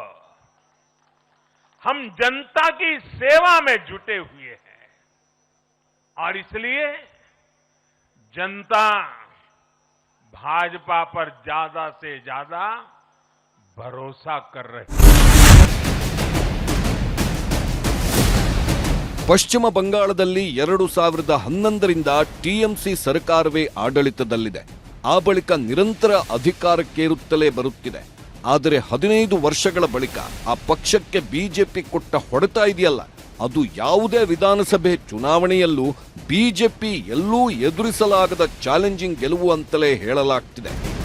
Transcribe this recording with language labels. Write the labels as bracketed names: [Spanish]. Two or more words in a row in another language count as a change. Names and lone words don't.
[Hindi] हम जनता की सेवा में जुटे हुए हैं और इसलिए जनता भाजपा पर ज्यादा से ज्यादा भरोसा कर रही है। [Kannada] ಪಶ್ಚಿಮ ಬಂಗಾಳದಲ್ಲಿ 2011ರಿಂದ ಟಿಎಂಸಿ ಸರ್ಕಾರವೇ ಆಡಳಿತದಲ್ಲಿದೆ. ಆ ಬಳಿಕ ನಿರಂತರ ಅಧಿಕಾರಕ್ಕೇರುತ್ತಲೇ ಬರುತ್ತಿದೆ. ಆದರೆ 15 ವರ್ಷಗಳ ಬಳಿಕ ಆ ಪಕ್ಷಕ್ಕೆ ಬಿಜೆಪಿ ಕೊಟ್ಟ ಹೊಡೆತ ಇದೆಯಲ್ಲ, ಅದು ಯಾವುದೇ ವಿಧಾನಸಭೆ ಚುನಾವಣೆಯಲ್ಲೂ ಬಿಜೆಪಿ ಎಲ್ಲೂ ಎದುರಿಸಲಾಗದ ಚಾಲೆಂಜಿಂಗ್ ಗೆಲುವು ಅಂತಲೇ ಹೇಳಲಾಗ್ತಿದೆ.